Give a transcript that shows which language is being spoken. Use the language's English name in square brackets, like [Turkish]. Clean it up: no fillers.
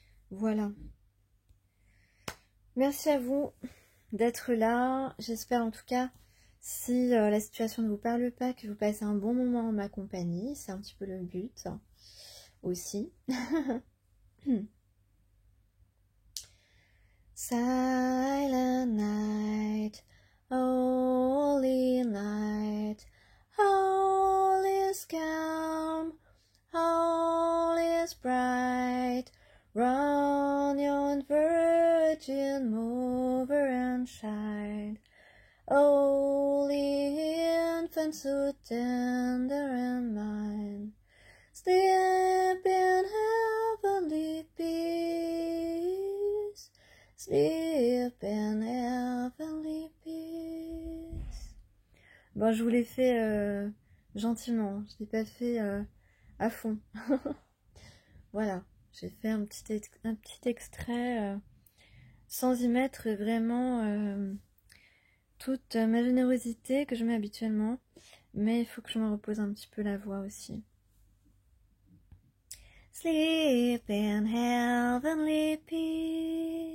[French] Voilà. Merci à vous d'être là. J'espère en tout cas, si la situation ne vous parle pas, que vous passez un bon moment en ma compagnie. C'est un petit peu le but aussi. [English] Silent night, holy night, all is calm, all is bright, run yon virgin mover and shine, holy infant so tender and mine, sleep in heavenly peace, sleep in heavenly peace. [French] Bon, je vous l'ai fait gentiment, je ne l'ai pas fait à fond. Voilà, j'ai fait un petit extrait sans y mettre vraiment toute ma générosité que je mets habituellement, mais il faut que je me repose un petit peu la voix aussi. [English] Sleep in heavenly peace.